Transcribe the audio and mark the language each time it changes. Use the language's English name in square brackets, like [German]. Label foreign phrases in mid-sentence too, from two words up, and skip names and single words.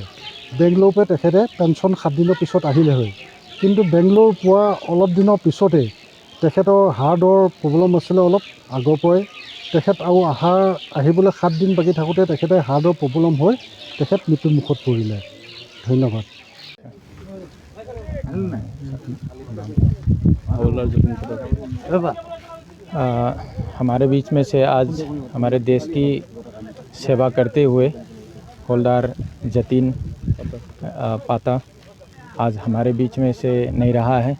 [Assamese] বেংগলোৰৰ পৰা তেখেতে পেঞ্চন 7 দিনৰ পিছত আহিলে হয়, কিন্তু বেংগলোৰ পোৱা অলপ দিনৰ পিছতেই তেখেতৰ হাৰ্টৰ প্ৰব্লেম আছিলে অলপ আগৰ পৰাই। তেখেত আৰু আহিবলৈ 7 দিন বাকী থাকোঁতে তেখেতে হাৰ্টৰ প্ৰব্লেম হৈ তেখেত মৃত্যুমুখত পৰিলে। ধন্যবাদ। [Hindi] हमारे बीच में से आज हमारे देश की सेवा करते हुए हवलदार जतीन पाता आज हमारे बीच में से नहीं रहा है।